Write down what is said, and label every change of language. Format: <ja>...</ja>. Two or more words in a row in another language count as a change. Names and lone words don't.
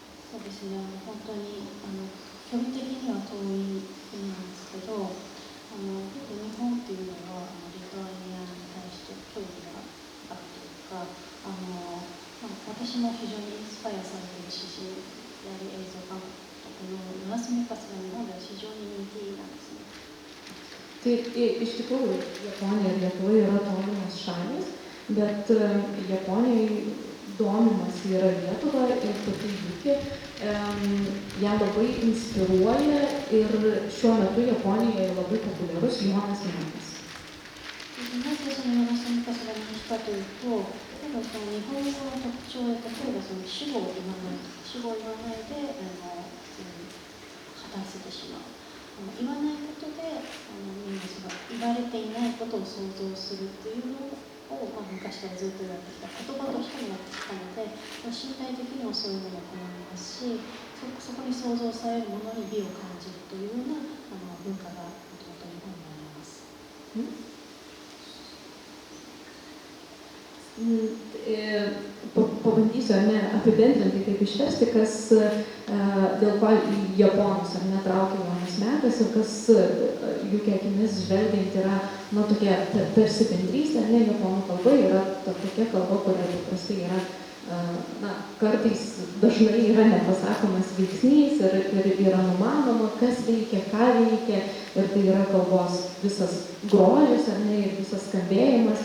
<ja>そうですね、本当に距離的には遠い国なんですけど、日本っていうのはリトアニアに対して興味があるというか、私も非常にインスパイアされているし、やはり映像監督のヨナス・メカスが日本では非常に人気なんですね。</ja> <lt>Tai iš tikrųjų Japonija ir Lietuva yra tolimos šalys, bet Japonijai domimas yra Lietuva ir pati Juki ją labai inspiruoja ir šiuo metu Japonijoje labai populiarus Jonas Mekas.</lt> <ja>なぜそのヨナス・メカスが人気かというと、例えばその日本語の特徴で、例えばその主語を言わないとか、主語を言わないで話せてしまう。言わないことでみんなその言われていないことを想像するっていうのを、昔からずっと言われてきた言葉としてもやってきたので、身体的にもそういうものを好みますし、そこに想像されるものに美を感じるというような文化がもともと日本にあります。</ja> <lt>Pabandysiu apibendrinti, kaip išversti, kas dėl ko japonus traukia Jonas Mekas ir kas Juki akimis žvelgiant yra tokia tarsi bendrystė, japonų kalba yra tokia kalba, kuria paprastai yra kartais dažnai yra nepasakomas veiksnys ir yra numanoma, kas veikia, ką veikia, ir tai yra kalbos visas grožis ir visas skambėjimas.</lt>